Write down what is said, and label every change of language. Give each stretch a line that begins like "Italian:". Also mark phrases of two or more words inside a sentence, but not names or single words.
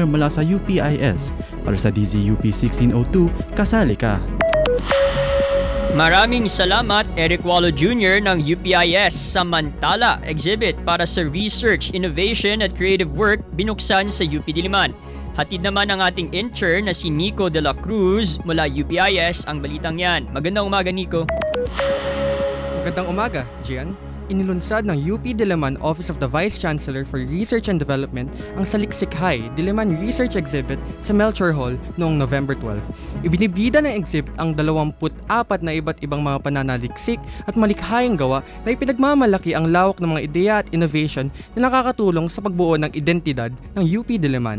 Filipino: mula sa UPIS para sa DZUP 1602, kasali ka! Maraming salamat, Eric Wallo Jr. ng UPIS. Samantala, exhibit para sa Research, Innovation at Creative Work binuksan sa UP Diliman. Hatid naman ang ating intern na si Nico de la Cruz mula UPIS ang balitang yan. Magandang umaga, Nico. Magandang umaga, Gian. Inilunsad ng UP Diliman Office of the Vice Chancellor for Research and Development ang Saliksikhai Diliman Research Exhibit sa Melchor Hall noong November 12. Ibinibida ng exhibit ang 24 na iba't ibang mga pananaliksik at malikhayang gawa na ipinagmamalaki ang lawak ng mga ideya at innovation na nakakatulong sa pagbuo ng identidad ng UP Diliman.